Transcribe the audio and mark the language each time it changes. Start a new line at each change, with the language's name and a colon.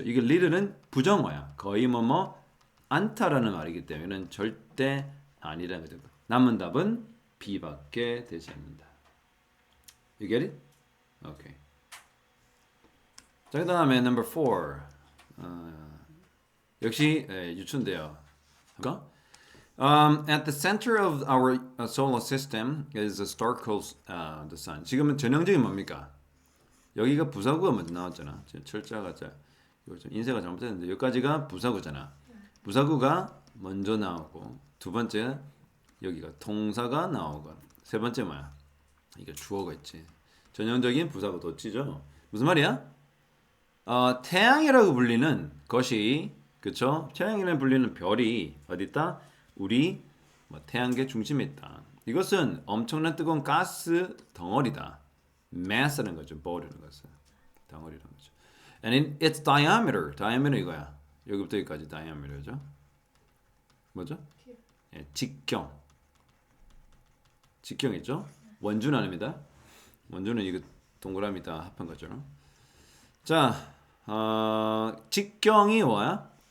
Korean: 이게 little은 부정어야. 거의 않다라는 말이기 때문에 이는 절대 아니라는 거죠. 남은 답은 B밖에 되지 않는다. You get it? Okay. 자, 그 다음에 number 4. 역시 유춘대요.
English: At the center of our solar system is a star called the sun.
Korean: 지금은 전형적인 뭡니까? 여기가 부사구가 먼저 나왔잖아. 철자가 이거 좀 인쇄가 잘못됐는데 여기까지가 부사구잖아. 부사구가 먼저 나오고 두 번째 여기가 동사가 나오고 세 번째 뭐야? 이게 주어가 있지. 전형적인 부사구 도치죠. 무슨 말이야? 태양이라고 불리는 것이 그쵸? 태양이라고 불리는 별이 어디 있다? 우리 태양계 중심에 있다. 이것은 엄청난 뜨거운 가스 덩어리다. mass라는 거죠. ball이라는 것은 덩어리라는 거죠.
English: And in its diameter 이거야.
Korean: 여기부터 여기까지 diameter죠. 뭐죠? 예, 직경이죠. 원주는 아닙니다. 원주는 이거 동그라미다 합한 거죠. 자, 직경이 뭐야?